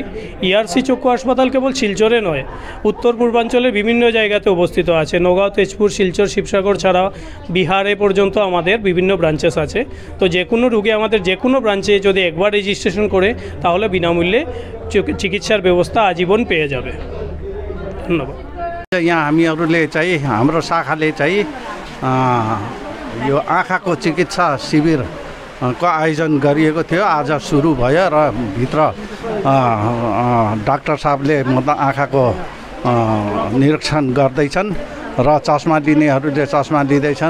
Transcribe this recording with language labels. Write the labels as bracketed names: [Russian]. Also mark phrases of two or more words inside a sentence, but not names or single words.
[Bangla] ইআরসি চক্ষু হাসপাতাল কেবল শিলচরে নয়, উত্তর পূর্বাঞ্চলের বিভিন্ন জায়গাতে অবস্থিত আছে। নগাঁও, তেজপুর, শিলচর, শিবসাগর ছাড়া বিহারে পর্যন্ত আমাদের বিভিন্ন ব্রাঞ্চেস আছে। তো যে কোনো রোগী আমাদের যে কোনো ব্রাঞ্চে যদি একবার রেজিস্ট্রেশন করে তাহলে বিনামূল্যে চিকিৎসার ব্যবস্থা আজীবন পেয়ে যাবে। [Nepali] धन्यवाद। यहाँ हामीहरूले चाहिँ हाम्रो शाखाले चाहिँ यो आँखाको चिकित्सा शिविर को आयोजन गरिएको थियो। आज सुरु भयो र भित्र डाक्टर साहबले मतलब आँखाको निरीक्षण गर्दैछन् र चस्मा लिनेहरूले चस्मा लिँदैछन्।